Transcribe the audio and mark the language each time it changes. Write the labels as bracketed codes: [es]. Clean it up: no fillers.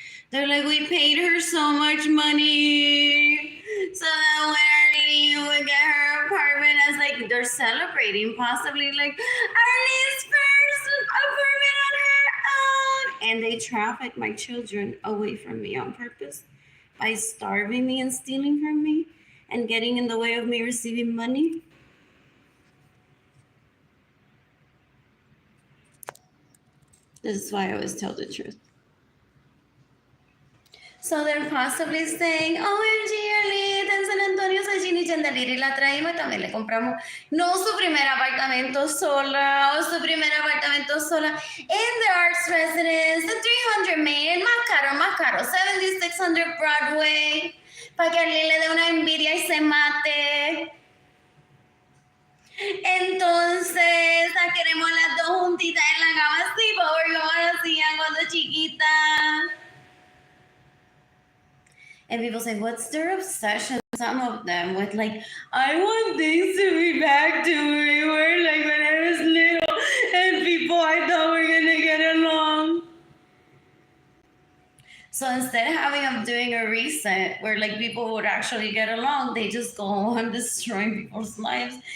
[en] They're like, we paid her so much money so that when Arlene would get her apartment, as like they're celebrating, possibly like Arlene's first apartment on her own. And they traffic my children away from me on purpose by starving me and stealing from me and getting in the way of me receiving money. This is why I always tell the truth. So they're possibly saying, OMG, [es] Arlene, en San Antonio soy Ginny Chandelier y la traímos y también le compramos, no su primer apartamento sola, o su primer apartamento sola, [en] in the Arts Residence, the 300 Main, [es] más caro, 7600 Broadway, para que Arlene le dé una envidia y se mate. Entonces, la queremos las dos juntitas en la cama, así, por como lo hacían cuando chiquita. [en] And people say, what's their obsession? Some of them with like, I want things to be back to where we were like when I was little and people I thought were gonna get along. So instead of having them doing a reset where like people would actually get along, they just go on destroying people's lives.